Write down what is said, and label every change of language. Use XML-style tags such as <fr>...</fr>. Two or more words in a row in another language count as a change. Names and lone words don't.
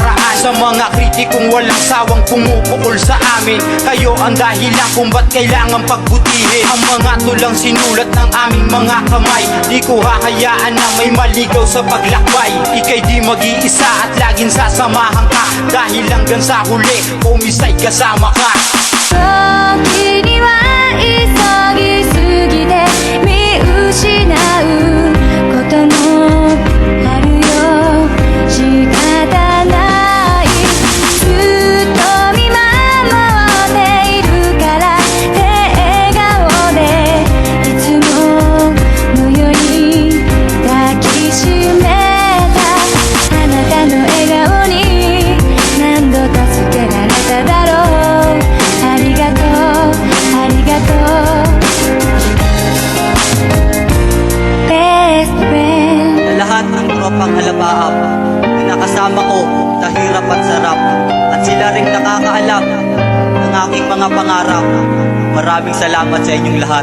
<tl>Sa mga kritikong walang sawang pumupukol sa amin, kayo ang dahilan kung ba't kailangan pagbutihin ang mga tulang sinulat ng aming mga kamay. Di ko hahayaan na may maligaw sa paglakbay. Ika'y di mag-iisa at laging sasamahan ka, dahil hanggang sa huli pumisay kasama ka.</tl> <ja>時には急ぎすぎて見失うこともあるよ。仕方ない、ずっと見守っているからって笑顔でいつものように抱きしめたあなたの笑顔に何度助けられただろう。ありがとうありがとう</ja> <en>Best friend.</en> <tl>Sa lahat ng tropang halabaap na nakasama ko sa hirap at sarap, at sila rin nakakaalam ng aking mga pangarap, maraming salamat sa inyong lahat.</tl>